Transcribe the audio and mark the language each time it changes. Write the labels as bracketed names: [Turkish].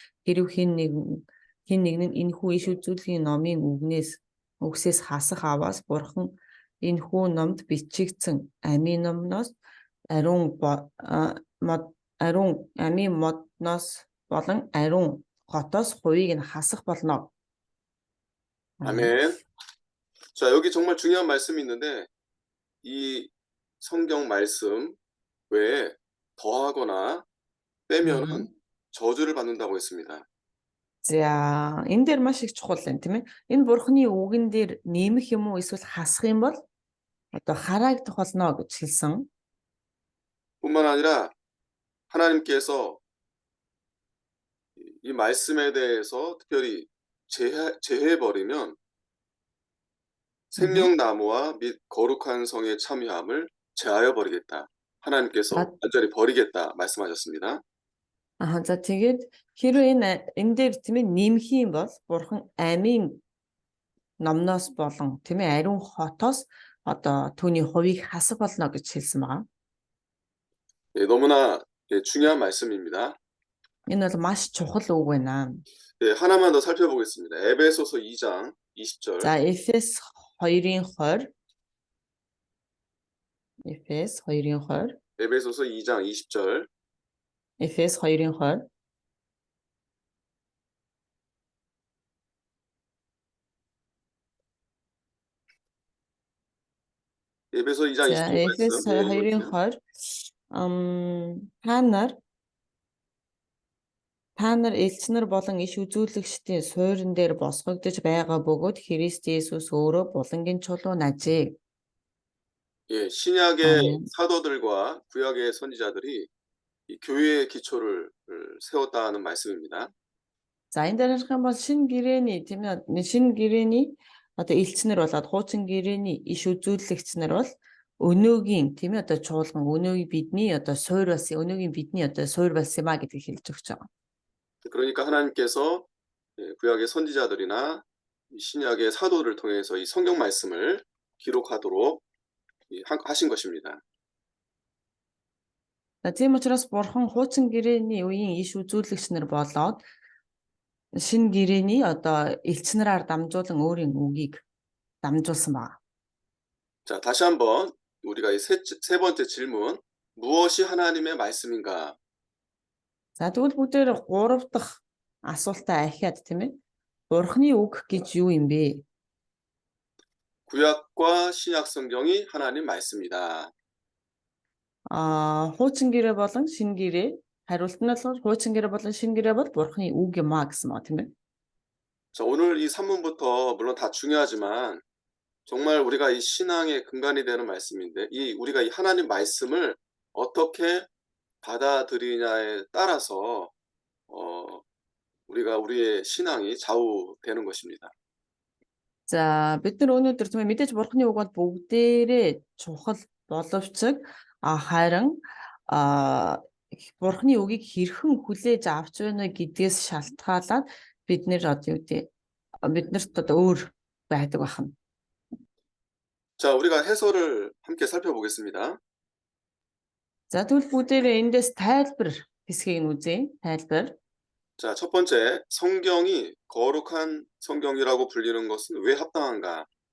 [Mongolian] Хэрв хэн нэг нь энэхүү иш үзүүлэлгийн номын үгсээс хасах аваас Бурхан энэхүү номд бичигдсэн амийн номноос ариун модноос болон ариун хотоос хувийг нь хасах болно. [Korean] 아멘. 자, 여기 정말 중요한 말씀이 있는데 이 성경 말씀 외에 더하거나 빼면은 저주를 받는다고 했습니다. [Mongolian] За, энэ дээр маш их чухал юм тийм ээ. Энэ Бурхны үгэн дээр нэмэх юм уу эсвэл хасах юм бол одоо хараагдах болно гэж хэлсэн. [Korean] 뿐만 아니라 하나님께서 이 말씀에 대해서 특별히 제해버리면 생명나무와 및 거룩한 성의 참여함을 제하여 버리겠다. 하나님께서 자, 완전히 버리겠다 말씀하셨습니다. [Mongolian] За тэгээд хэрвээ энэ дээр тийм ээ нэмэх юм бол бурхан амийн номноос болон тийм ээ ариун хотоос одоо түүний хувийг хасах болно гэж хэлсэн байгаа. [Korean] 예, 너무나 중요한 말씀입니다. [Mongolian] Энэ бол маш чухал үг байна. [Korean] 예, 하나만 더 살펴보겠습니다. 에베소서 2장 20절. [Mongolian] За Эфес 2-ын 20. Эфес 2-ын 20. [Korean] 에베소서 2장 20절. [Mongolian] Эфес 2-ын 20. [Korean] 에베소 2장 [Mongolian] За [Korean] 20절 [Mongolian] Эфес [Korean] 말씀. 예, [Mongolian] 2-ын [Korean] 읽어주세요. [Mongolian] 20. Та нар элчнэр болон иш үзүүлэгчдийн суурин дээр босгогдож байгаа бөгөөд Христ Есүс өөрөө булангийн чулуу нажээ. [Korean] 예, 신약의 아멘. 사도들과 구약의 선지자들이 이 교회의 기초를 세웠다는 말씀입니다. [Mongolian] За энэ дээр харах юм бол шинэ гэрээний тийм ээ шинэ гэрээний одоо элчнэр болоод хуучин гэрээний иш үзүүлэгчнэр бол өнөөгийн тийм ээ одоо чуулган өнөөгийн бидний одоо суурь бас өнөөгийн бидний одоо суурь болсон юм а гэдгийг хэлж өгч байгаа. [Korean] 그러니까 하나님께서 구약의 선지자들이나 이 신약의 사도를 통해서 이 성경 말씀을 기록하도록 하신 것입니다. [Mongolian] За тийм учраас бурхан хуучин гэрээний үеийн иш үзүүлэгчнэр болоод шинэ гэрээний одоо элчнэрээр дамжуулан өөрийн үгийг дамжуулсан байна. [Korean] 자, 다시 한번 우리가 이 세 번째 질문, 무엇이 하나님의 말씀인가? [Mongolian] За тэгвэл бүгдээр 3 дахь асуултаа ахиад тийм ээ. Бурханы үг гэж юу юм бэ? [Korean] 구약과 신약 성경이 하나님 말씀이다. [Mongolian] Хуучин гэрээ болон шинэ гэрээ хариулт нь болохоор хуучин гэрээ болон шинэ гэрээ бол бурханы үг юм а гэсэн маа тийм ээ. [Korean] 자, 오늘 이 3문부터 물론 다 중요하지만 정말 우리가 이 신앙의 근간이 되는 말씀인데 우리가 이 하나님 말씀을 어떻게 받아들이냐에 따라서 우리가 우리의 신앙이 좌우되는 것입니다. [Mongolian] За бид нар өнөөдөр тийм ээ мэдээж бурханы үг бол бүгдээрээ чухал боловч харин бурханы үгийг хэрхэн хүлээж авч байна гэдгээс шалтгаалаад бид нэр одоо юу гэдэг биднэрт одоо өөр байдаг байна. [Korean] 자, 우리가 해설을 함께 살펴보겠습니다. [Mongolian] За тэгвэл бүгдээрээ эндээс тайлбар хэсгийг нь үзье. Тайлбар. [Korean] 자, 첫 번째, 성경이 거룩한 성경이라고 불리는 것은 왜 합당한가?